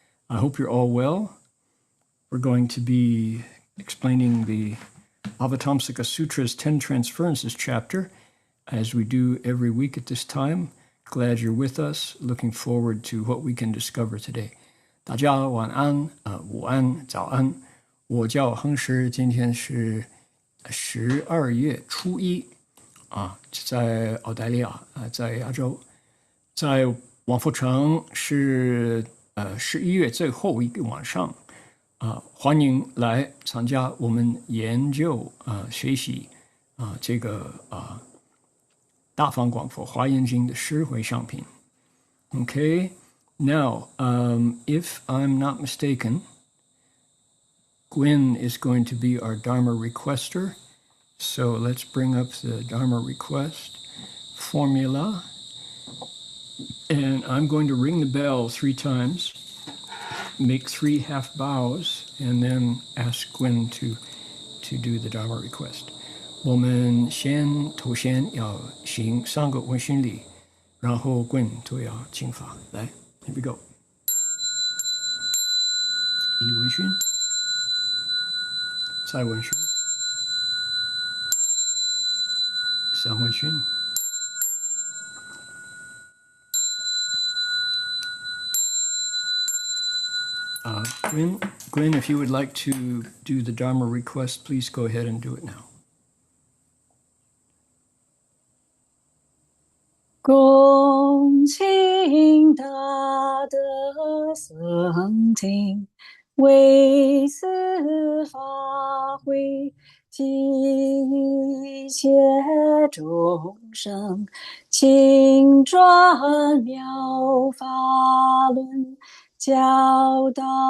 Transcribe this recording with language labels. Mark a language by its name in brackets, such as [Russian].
[English] I hope you're all well. We're going to be explaining the Avatamsaka Sutra's Ten Transferences chapter, as we do every week at this time. Glad you're with us. Looking forward to what we can discover today. [Chinese] 大家晚安，午安，早安。我叫亨师，今天是12月初一啊，在澳大利亚在亚洲，在王府城是11月最后一个晚上。欢迎来参加我们研究学习这个大方广佛华严经的十回向品。 [English] Okay, now if I'm not mistaken, Gwyn is going to be our Dharma requester. So let's bring up the Dharma request formula. And I'm going to ring the bell 3 times. Make 3 half bows, and then ask Gwyn to do the Dharma request. [Chinese] 我们头先要行3个问讯礼，然后 Gwyn 都要请法。来 [English] ，Here we go. [Chinese] 1问讯，再问讯，3问讯。 [English] Gwyn, if you would like to do the Dharma request, please go ahead and do it now. [Chinese] 恭请大德僧听，为此法会，及一切众生，请转妙法轮，教导